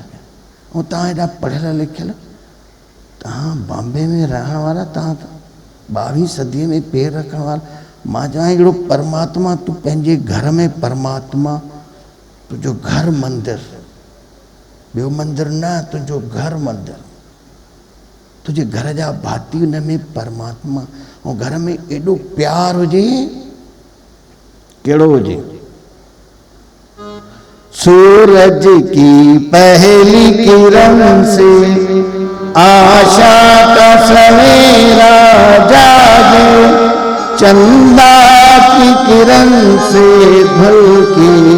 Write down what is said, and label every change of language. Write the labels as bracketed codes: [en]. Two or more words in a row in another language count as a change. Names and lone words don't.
[sd] पिया ऐं तव्हां हेॾा पढ़ियल लिखियल तव्हां बॉम्बे में रहण वारा तव्हां 22वीं सदीअ में पेर रखण वारा मां चवां हिकिड़ो परमात्मा तूं पंहिंजे घर में परमात्मा तुंहिंजो घर मंदिर ॿियो मंदिर न तुंहिंजो घर मंदिर तुंहिंजे घर जा भाती हुन में परमात्मा ऐं घर में एॾो प्यार हुजे कहिड़ो हुजे [hi] सूरज की पहली किरण से आशा का सवेरा जागे चंदा की किरण से धुलके